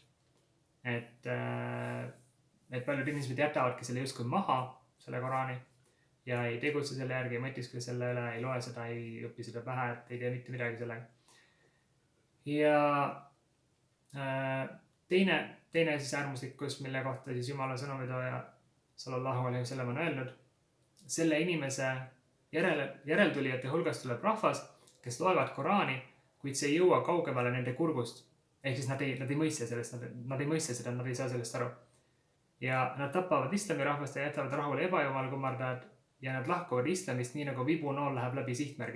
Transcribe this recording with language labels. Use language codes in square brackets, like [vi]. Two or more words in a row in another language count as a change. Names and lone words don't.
[et] Et paljud inimesed jätavadki selle justkui maha, selle Koraani, ja ei tegutse selle järgi, ei mõtiskle selle üle, ei loe seda, ei õpi seda pähe, et ei tee mitte midagi sellega. Ja teine siis äärmuslikkus, mille kohta siis Jumala sõnumitooja [ar] صلى الله عليه وسلم [et] on öelnud, selle inimese järeltulijate hulgast tuleb rahvas, kes loevad Koraani, kuid see ei jõua kaugemale nende kurgust. Ehk siis nad ei mõista sellest, nad ei mõista seda, nad ei saa sellest aru. Ja nad tapavad islami rahvast ja jätavad rahule ebajumal kummardajad ja nad lahkuvad islamist nii nagu vibunool läheb läbi sihtmärgi.